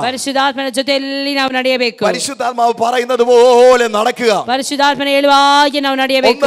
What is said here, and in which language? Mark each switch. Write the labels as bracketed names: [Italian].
[Kannada] ಪರಿಶುದ್ಧಾತ್ಮನ ಜೊತೆಯಲ್ಲಿ ನಾವು ನಡೆಯಬೇಕು. [Malayalam] പരിശുദ്ധാത്മാവ് പറയുന്നത് പോലെ നടക്കുക. [Kannada] ಪರಿಶುದ್ಧಾತ್ಮನ ಹೇಳುವ ಹಾಗೆ ನಾವು ನಡೆಯಬೇಕು.